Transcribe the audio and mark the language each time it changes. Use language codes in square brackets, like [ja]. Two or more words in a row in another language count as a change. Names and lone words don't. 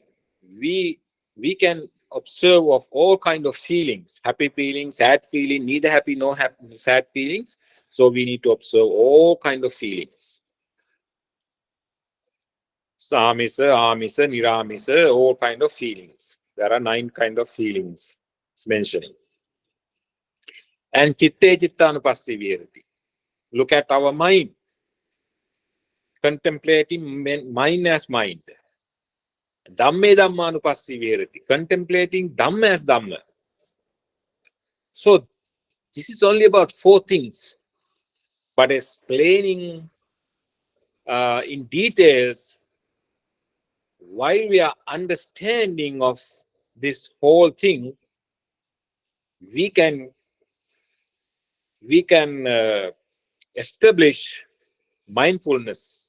[en] We can observe of all kind of feelings, happy feelings, sad feeling, neither happy nor sad feelings. So we need to observe all kind of feelings. [pi] Samisa, amisa, niramisa, [en] all kind of feelings. There are 9 kind of feelings it's mentioning. [pi] And chitte chittanupassī viharati. [en] Look at our mind. Contemplating mind as mind. [pi] Dhamme dhammanupassī viharati. [en] Contemplating Dhamma as Dhamma. So this is only about 4 things. But explaining in details, while we are understanding of this whole thing, we can establish mindfulness.